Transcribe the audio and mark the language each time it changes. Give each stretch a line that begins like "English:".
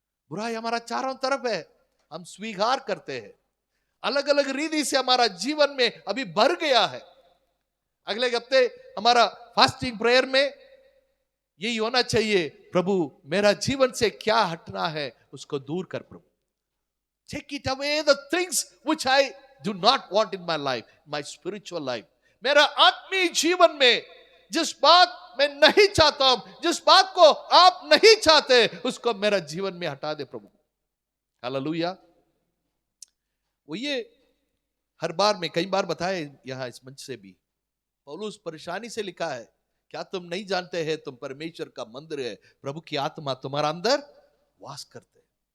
Hindi: बुराई हमारा चारों तरफ है, हम स्वीकार करते हैं। अलग अलग रीति से हमारा जीवन में अभी भर गया है। अगले हफ्ते हमारा फास्टिंग प्रेयर में यही होना चाहिए, प्रभु मेरा जीवन से क्या हटना है उसको दूर कर प्रभु।
English: Take it away the things which I do not want in my life, my spiritual life.
Hindi: मेरा आत्मीय जीवन में जिस बात मैं नहीं चाहता हूं, जिस बात को आप नहीं चाहते, उसको मेरा जीवन में हटा दे प्रभु। हालेलुया। वो ये हर बार में कई बार बताए यहां इस मंच से भी, पौलुस परेशानी से लिखा है, क्या तुम नहीं जानते हैं तुम परमेश्वर का मंदिर है, प्रभु की आत्मा तुम्हारा अंदर वास करते हैं।